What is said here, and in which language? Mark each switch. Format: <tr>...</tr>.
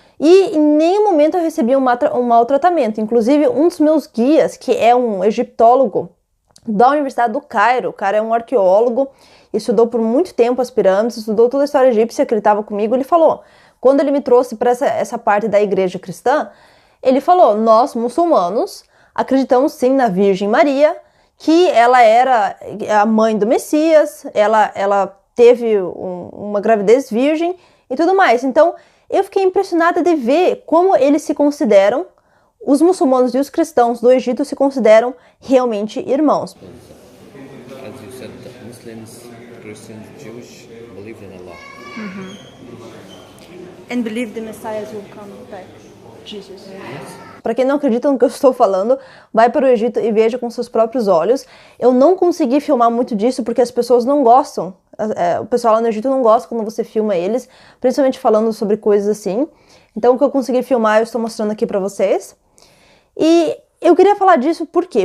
<pt>E em nenhum momento eu recebi um maltratamento. Inclusive, um dos meus guias, que é um egiptólogo da Universidade do Cairo, o cara é um arqueólogo, estudou por muito tempo as pirâmides, estudou toda a história egípcia, que ele estava comigo, ele falou, quando ele me trouxe para essa parte da igreja cristã, ele falou, nós muçulmanos acreditamos sim na Virgem Maria, que ela era a mãe do Messias, ela teve uma gravidez virgem e tudo mais. Então, eu fiquei impressionada de ver como eles se consideram, os muçulmanos e os cristãos do Egito se consideram realmente irmãos.</pt> <en>As you said, Muslims, Christians, Jewish believe in Allah. And believe the Messiah will come back. Jesus.</en> <pt>Para quem não acredita no que eu estou falando, vai para o Egito e veja com seus próprios olhos. Eu não consegui filmar muito disso porque as pessoas não gostam. O pessoal lá no Egito não gosta quando você filma eles, principalmente falando sobre coisas assim. Então o que eu consegui filmar eu estou mostrando aqui para vocês. E eu queria falar disso por quê?</pt>